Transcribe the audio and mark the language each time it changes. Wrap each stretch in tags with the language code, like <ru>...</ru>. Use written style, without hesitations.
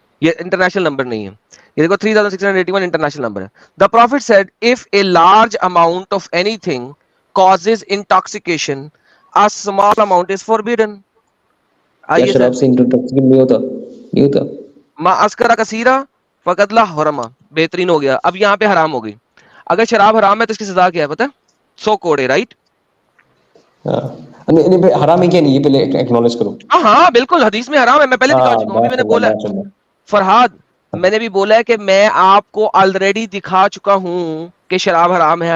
<ur>یہ international number نہیں ہے. یہ دیکھو 3681 انٹرنیشنل نمبر ہے.</ur> <en>The Prophet said, if a large amount of anything causes intoxication, a small amount is forbidden.</en> <ur>آئیے شراب سے انٹاکسیکیشن نہیں ہوتا.</ur> <ar>ما اسکرا کثیرہ فقد لا حرما.</ar> <ur>بہترین ہو گیا. اب یہاں پہ حرام ہو گئی. اگر شراب حرام ہے تو اس کی سزا کیا ہے پتہ ہے؟ 100 کوڑے, رائٹ؟ حرام ہے کیا نہیں, یہ پہلے ایکنالج کرو. ہاں بالکل, حدیث میں حرام ہے. میں پہلے دکھا چکا ہوں, میں نے بولا ہے فرحاد, میں نے بھی بولا ہے کہ میں آپ کو آلریڈی دکھا چکا ہوں کہ شراب حرام ہے.</ur>